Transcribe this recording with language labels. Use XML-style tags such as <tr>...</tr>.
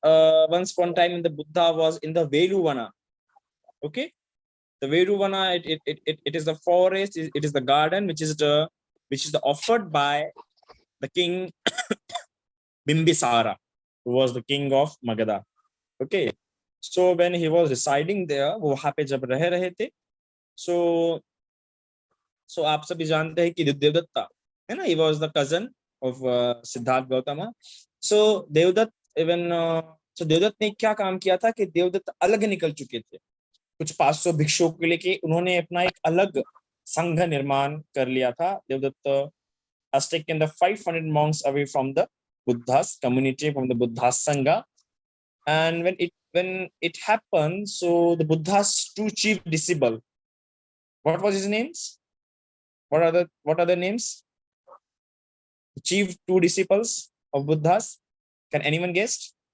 <en>Once upon a time, the Buddha was in the Veluvana. Okay, the Veluvana. It is the forest. It is the garden, which is the offered by the king Bimbisara, who was the king of Magadha. Okay, so when he was residing there,</en> <hi>वो वहाँ पे जब रह रहे थे, so आप सभी जानते हैं कि देवदत्ता है ना,</hi> <en>he was the cousin of</en> <hi>Siddharth Gautam. So Devdutt even so Devdutt ने क्या काम किया था कि देवदत्त अलग निकल चुके थे कुछ 500 भिक्षुओं के लिए कि उन्होंने अपना एक अलग संघ निर्माण कर लिया था.</hi> <en>Devadatta has taken the 500 monks away from the Buddha's community, from the Buddha's Sangha. And when it happened, so the Buddha's two chief disciples, what was his names? What are the names? The chief two disciples of Buddha's. Can anyone guess?</en>